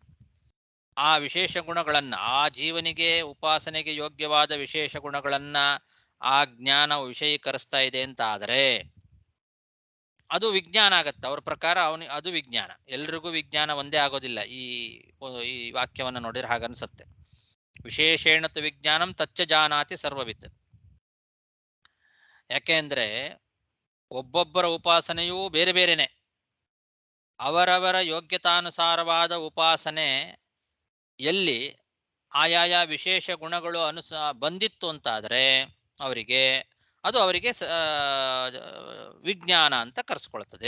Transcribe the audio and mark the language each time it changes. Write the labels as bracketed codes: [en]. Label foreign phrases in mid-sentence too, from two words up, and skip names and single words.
[kn] ಆ ವಿಶೇಷ ಗುಣಗಳನ್ನ, ಆ ಜೀವನಿಗೆ ಉಪಾಸನೆಗೆ ಯೋಗ್ಯವಾದ ವಿಶೇಷ ಗುಣಗಳನ್ನ ಆ ಜ್ಞಾನ ವಿಷಯೀಕರಿಸ್ತಾ ಇದೆ ಅಂತ ಆದರೆ ಅದು ವಿಜ್ಞಾನ ಆಗತ್ತೆ. ಅವ್ರ ಪ್ರಕಾರ ಅದು ವಿಜ್ಞಾನ. ಎಲ್ರಿಗೂ ವಿಜ್ಞಾನ ಒಂದೇ ಆಗೋದಿಲ್ಲ. ಈ ವಾಕ್ಯವನ್ನ ನೋಡಿದ್ರೆ ಹಾಗನ್ಸತ್ತೆ. [sa] ವಿಶೇಷೇಣತು ವಿಜ್ಞಾನಂ ತಚ್ಚ ಜಾನಾತಿ ಸರ್ವವಿತ್. [kn] ಯಾಕೆಂದ್ರೆ ಒಬ್ಬೊಬ್ಬರ ಉಪಾಸನೆಯೂ ಬೇರೆ ಬೇರೆನೆ. ಅವರವರ ಯೋಗ್ಯತಾನುಸಾರವಾದ ಉಪಾಸನೆ ಎಲ್ಲಿ ಆಯಾಯ ವಿಶೇಷ ಗುಣಗಳು ಬಂದಿತ್ತು ಅಂತಾದರೆ ಅವರಿಗೆ ವಿಜ್ಞಾನ ಅಂತ ಕರೆಸ್ಕೊಳ್ತದೆ.